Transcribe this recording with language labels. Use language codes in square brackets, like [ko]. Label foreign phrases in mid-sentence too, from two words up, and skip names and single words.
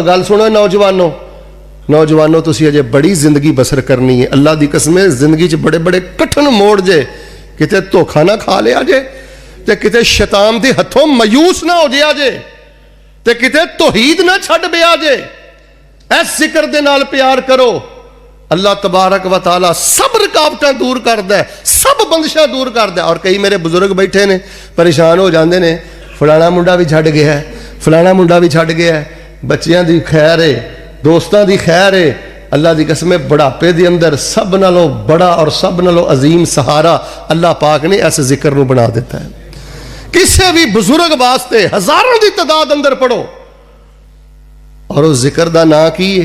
[pa] گل سنو نوجوانو، نوجوانو تسی اجے بڑی زندگی بسر کرنی ہے. اللہ کی قسم زندگی چ بڑے بڑے کٹھن موڑ جے، کتے دھوکا نہ کھا لیا جے، تے کتے شیطان کے ہتھوں مایوس نہ ہو جایا جے، تے کتے توحید نہ چھڈ بیا جے. اس ذکر دے نال پیار کرو, [ar] اللہ تبارک و تعالیٰ [pa] سب رکاوٹاں دور کردا ہے، سب بندشاں دور کردا ہے. اور کئی میرے بزرگ بیٹھے نے [ur] پریشان ہو جاتے ہیں, [pa] فلانا منڈا بھی چھڈ گیا ہے، فلانا منڈا بھی چھڈ گیا ہے، بچیاں دی خیر ہے، دوستوں کی خیر ہے. اللہ کی قسم بڑھاپے کے اندر سب نالوں بڑا اور سب نالوں عظیم سہارا اللہ پاک نے اس ذکر کو بنا دتا ہے. [ur] کسی بھی بزرگ واسطے ہزاروں کی تعداد اندر پڑھو. اور اس ذکر کا نام کی ہے?